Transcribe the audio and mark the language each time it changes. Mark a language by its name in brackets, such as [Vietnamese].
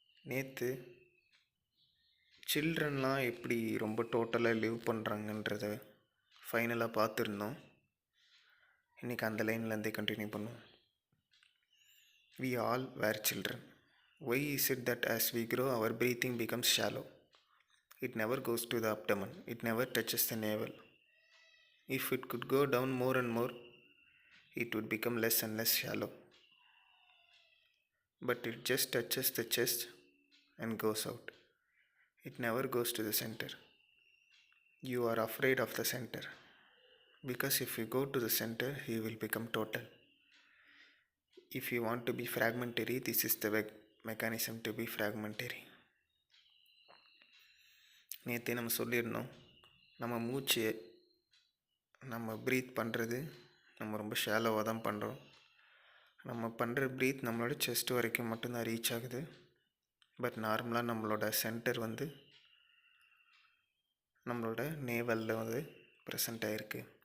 [Tamil] நேற்று சில்ட்ரன்லாம் எப்படி ரொம்ப டோட்டலாக லிவ் பண்ணுறாங்கன்றத ஃபைனலாக பார்த்துருந்தோம். இன்றைக்கி அந்த லைன்லேருந்தே கண்டினியூ பண்ணுவோம். [English] We all were children. Why is it that as we grow our breathing becomes shallow? It never goes to the abdomen. It never touches the navel. If it could go down more and more, it would become less and less shallow. But it just touches the chest and goes out. It never goes to the center. You are afraid of the center, because if you go to the center, you will become total. If you want to be fragmentary, this is the mechanism to be fragmentary. [Tamil] நேற்று நம்ம சொல்லியிருந்தோம், நம்ம மூச்சு நம்ம breath பண்ணுறது நம்ம ரொம்ப ஷாலோவாக தான் பண்ணுறோம். நம்ம பண்ணுற ப்ரீத் நம்மளோட செஸ்ட் வரைக்கும் மட்டும்தான் ரீச் ஆகுது. பட் நார்மலாக நம்மளோட சென்டர் வந்து நம்மளோட நேவலில் வந்து ப்ரெசண்ட் ஆகிருக்கு.